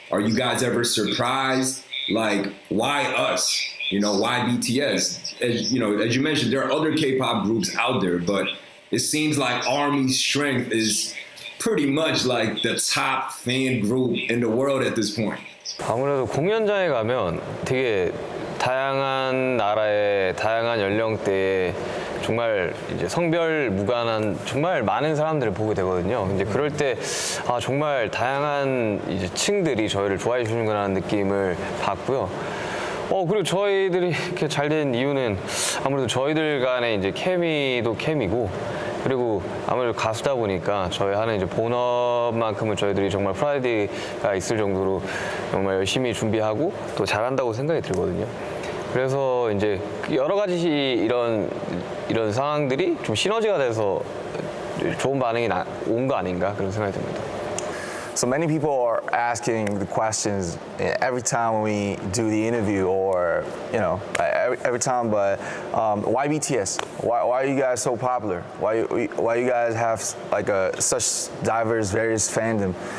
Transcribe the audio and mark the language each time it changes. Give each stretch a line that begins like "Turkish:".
English: Are you guys ever surprised? Like, why us? Why BTS? As you mentioned, there are other K-pop groups out there, but it seems like Army's strength is pretty much like the top fan group in the world at this point.
Korean: 아무래도 공연장에 가면 되게 다양한 나라의 다양한 연령대의 정말 이제 성별 무관한 정말 많은 사람들을 보게 되거든요. 이제 그럴 때 정말 다양한 이제 층들이 저희를 좋아해 주는구나 하는 느낌을 받고요. 그리고 저희들이 이렇게 잘 된 이유는 아무래도 저희들 간의 이제 케미도 케미고, 그리고 아무래도 가수다 보니까 저희 하는 이제 본업만큼은 저희들이 정말 프라이드가 있을 정도로 정말 열심히 준비하고 또 잘한다고 생각이 들거든요. 그래서 이제 여러 가지 이런 상황들이 좀 시너지가 돼서 좋은 반응이 온 거 아닌가 그런 생각이 듭니다.
English: So many people are asking the questions every time we do the interview, or every time. But why BTS? Why are you guys so popular? Why you guys have like such diverse, various fandom?